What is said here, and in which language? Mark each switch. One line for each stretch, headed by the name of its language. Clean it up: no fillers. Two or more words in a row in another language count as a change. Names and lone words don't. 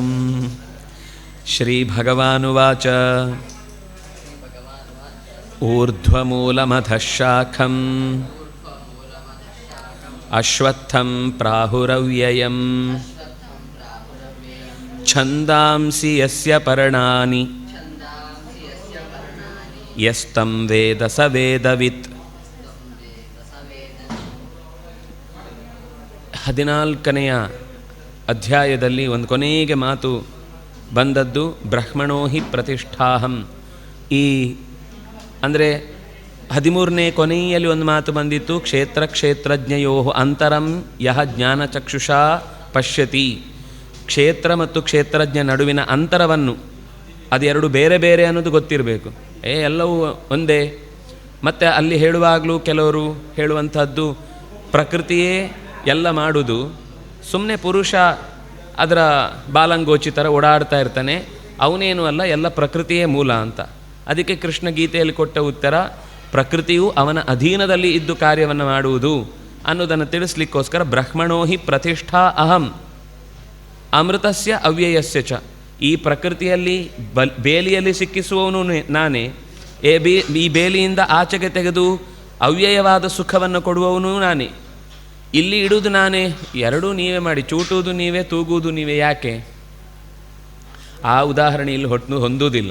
Sanskrit: श्रीभगवानुवाच ऊर्ध्वमूलमधः शाखम् अश्वत्थं प्राहुरव्ययम् छन्दांसि यस्य पर्णानि यस्तं वेद स वेदवित्।
Kannada: 14ನೆಯ ಅಧ್ಯಾಯದಲ್ಲಿ ಒಂದು ಕೊನೆಗೆ ಮಾತು ಬಂದದ್ದು
Sanskrit: ಬ್ರಹ್ಮಣೋ ಹಿ ಪ್ರತಿಷ್ಠಾಹಂ.
Kannada: ಈ ಅಂದರೆ 13ನೇ ಕೊನೆಯಲ್ಲಿ ಒಂದು ಮಾತು ಬಂದಿತ್ತು,
Sanskrit: ಕ್ಷೇತ್ರ ಕ್ಷೇತ್ರಜ್ಞಯೋ ಅಂತರಂ ಯಹ ಜ್ಞಾನಚಕ್ಷುಷಾ ಪಶ್ಯತಿ.
Kannada: ಕ್ಷೇತ್ರ ಮತ್ತು ಕ್ಷೇತ್ರಜ್ಞ ನಡುವಿನ ಅಂತರವನ್ನು, ಅದೆರಡು ಬೇರೆ ಬೇರೆ ಅನ್ನೋದು ಗೊತ್ತಿರಬೇಕು. ಎಲ್ಲವೂ ಒಂದೇ. ಮತ್ತು ಅಲ್ಲಿ ಹೇಳುವಾಗಲೂ ಕೆಲವರು ಹೇಳುವಂಥದ್ದು ಪ್ರಕೃತಿಯೇ ಎಲ್ಲ ಮಾಡುವುದು, ಸುಮ್ಮನೆ ಪುರುಷ ಅದರ ಬಾಲಂಗೋಚಿ ಥರ ಓಡಾಡ್ತಾ ಇರ್ತಾನೆ, ಅವನೇನು ಅಲ್ಲ, ಎಲ್ಲ ಪ್ರಕೃತಿಯೇ ಮೂಲ ಅಂತ. ಅದಕ್ಕೆ ಕೃಷ್ಣ ಗೀತೆಯಲ್ಲಿ ಕೊಟ್ಟ ಉತ್ತರ ಪ್ರಕೃತಿಯು ಅವನ ಅಧೀನದಲ್ಲಿ ಇದ್ದು ಕಾರ್ಯವನ್ನು ಮಾಡುವುದು ಅನ್ನೋದನ್ನು ತಿಳಿಸ್ಲಿಕ್ಕೋಸ್ಕರ
Sanskrit: ಬ್ರಹ್ಮಣೋ ಹಿ ಪ್ರತಿಷ್ಠಾ ಅಹಂ ಅಮೃತಸ್ಯ ಅವ್ಯಯಸ್ಯ ಚ.
Kannada: ಈ ಪ್ರಕೃತಿಯಲ್ಲಿ ಬೇಲಿಯಲ್ಲಿ ಸಿಕ್ಕಿಸುವವನು ನಾನೇ, ಈ ಬೇಲಿಯಿಂದ ಆಚೆಗೆ ತೆಗೆದು ಅವ್ಯಯವಾದ ಸುಖವನ್ನು ಕೊಡುವವನು ನಾನೇ, ಇಲ್ಲಿ ಇಡುವುದು ನಾನೇ, ಎರಡೂ ನೀವೇ ಮಾಡಿ, ಚೂಟುವುದು ನೀವೇ, ತೂಗುವುದು ನೀವೇ. ಯಾಕೆ? ಆ ಉದಾಹರಣೆ ಇಲ್ಲಿ ಹೊಂದುವುದಿಲ್ಲ.